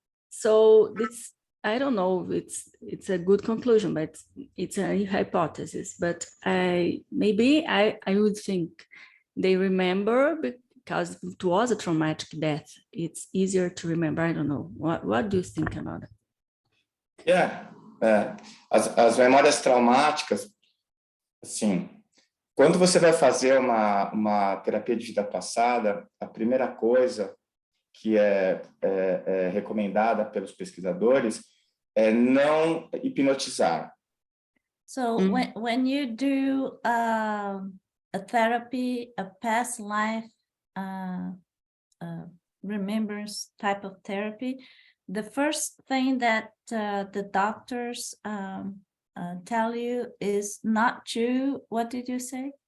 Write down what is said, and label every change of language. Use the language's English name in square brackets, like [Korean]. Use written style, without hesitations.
[English] So this, I don't know, it's a good conclusion, but it's a hypothesis. But maybe I would think they remember because it was a traumatic death. It's easier to remember. I don't know. What do you think about it? [Portuguese] Yeah, as memórias traumáticas, assim, quando você vai fazer uma terapia de vida passada, a primeira coisa que é recomendada pelos pesquisadores é não hipnotizar. [English] So when you do a therapy, a past life remembrance type of therapy, the first thing that the doctors tell you is not to, what did you say?